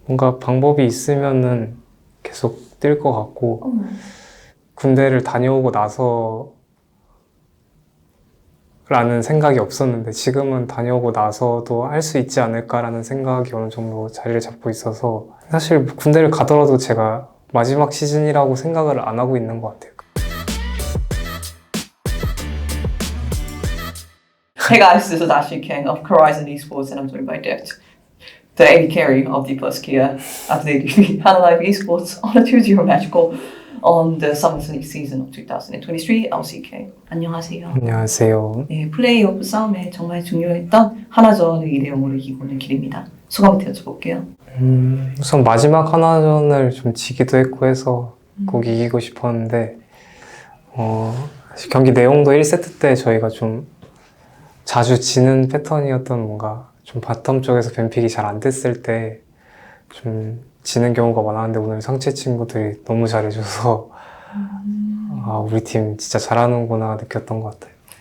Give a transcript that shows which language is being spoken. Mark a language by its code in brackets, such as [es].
[ko] 뭔가 방법이 있으면은 계속 뛸 것 같고, 군대를 다녀오고 나서 라는 생각이 없었는데 지금은 다녀오고 나서도 할 수 있지 않을까라는 생각이 어느 정도 자리를 잡고 있어서 사실 군대를 가더라도 제가 마지막 시즌이라고 생각을 안 하고 있는 것 같아요. [en] Hey guys, this is Ashley King of Horizon Esports and I'm joined by Dipt, the AD carry of D Plus Kia as they defeat Live Esports on a 2-0 match goal on the summer season of 2023 LCK. [ko] 안녕하세요. 안녕하세요. 네, 플레이오프 싸움에 정말 중요했던 하나전을 2대0으로 이기고는 길입니다. 소감부터 여쭤볼게요. 우선 마지막 하나전을 좀 지기도 했고 해서 꼭 이기고 싶었는데 사실 경기 내용도 1세트 때 저희가 좀 자주 지는 패턴이었던 뭔가 좀 바텀 쪽에서 뱀픽이 잘 안 됐을 때 좀 지는 경우가 많았는데 오늘 상체 친구들이 너무 잘해줘서 아, 우리 팀 진짜 잘하는구나 느꼈던 것 같아요.